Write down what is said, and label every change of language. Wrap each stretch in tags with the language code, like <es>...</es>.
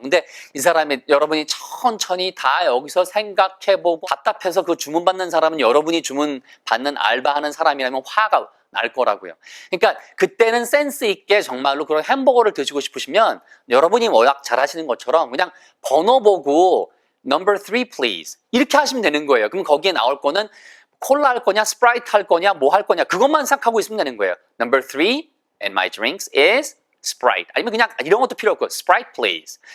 <ko>근데 이 사람이 여러분이 천천히 다 여기서 생각해보고 답답해서 그 주문 받는 사람은 여러분이 주문 받는 알바하는 사람이라면 화가 날 거라고요. 그러니까 그때는 센스 있게 정말로 그런 햄버거를 드시고 싶으시면 여러분이 워낙 잘하시는 것처럼 그냥 번호 보고</ko> <en>number 3 please</en> <ko>이렇게 하시면 되는 거예요. 그럼 거기에 나올 거는 콜라 할 거냐 스프라이트 할 거냐 뭐 할 거냐 그것만 생각하고 있으면 되는 거예요.</ko> <en>Number 3 and my drinks is Sprite.</en> <ko>아니면 그냥 이런 것도 필요 없고</ko> <en>Sprite please.</en>